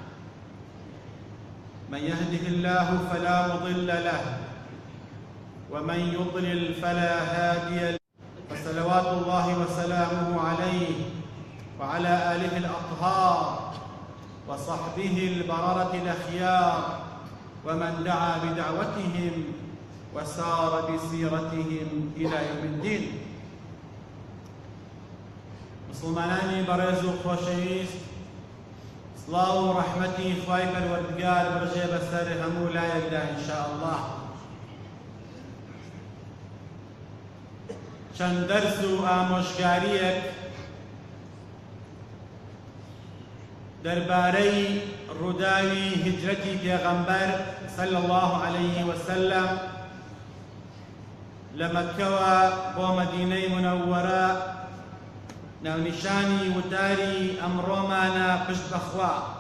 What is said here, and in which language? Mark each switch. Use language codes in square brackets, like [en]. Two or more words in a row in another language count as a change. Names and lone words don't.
[ar] من يهده الله فلا مضل له ومن يضلل فلا هادي له فصلوات الله وسلامه عليه وعلى آله الأطهار وصحبه البررة الأخيار ومن دعا بدعوتهم وسار بسيرتهم إلى يوم الدين. [ckb] مسلمانانی بەڕێز و خۆشەویست، سڵاو و ڕەحمەتی خوای پەروەردگار بڕژێ بەسەر هەموو لایەکدا [ar] ئینشاء الله. [ckb] چەند دەرس و ئامۆژگاریەک دەربارەی ڕووداوی هیجرەتی پێغەمبەر [ar] صلی الله عليه وسلم [ckb] لە مەککەوە بۆ مەدینەی منەووەرە ناونیشانی وتاری ئەمڕۆمانە پشت بەخوا.